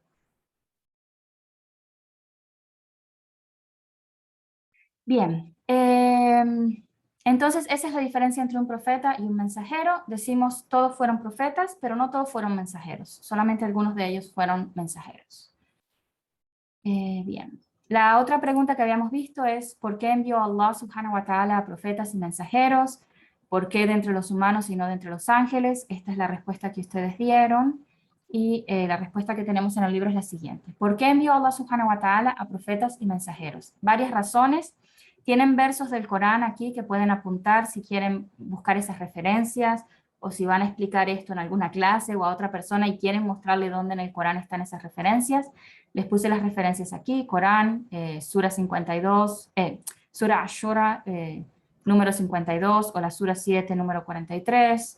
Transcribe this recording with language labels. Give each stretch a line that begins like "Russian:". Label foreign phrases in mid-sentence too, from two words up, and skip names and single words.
Spanish: Bien, entonces esa es la diferencia entre un profeta y un mensajero. Decimos todos fueron profetas, pero no todos fueron mensajeros, solamente algunos de ellos fueron mensajeros. Bien. La otra pregunta que habíamos visto es ¿por qué envió Allah
Arabic: سبحانه وتعالى
Spanish: a profetas y mensajeros? ¿Por qué de entre los humanos y no de entre los ángeles? Esta es la respuesta que ustedes dieron. Y la respuesta que tenemos en el libro es la siguiente. ¿Por qué envió Allah
Arabic: سبحانه وتعالى
Spanish: a profetas y mensajeros? Varias razones. Tienen versos del Corán aquí que pueden apuntar si quieren buscar esas referencias o si van a explicar esto en alguna clase o a otra persona y quieren mostrarle dónde en el Corán están esas referencias. Les puse las referencias aquí, Corán, Sura 52, Sura Ashura, número 52, o la Sura 7, número 43.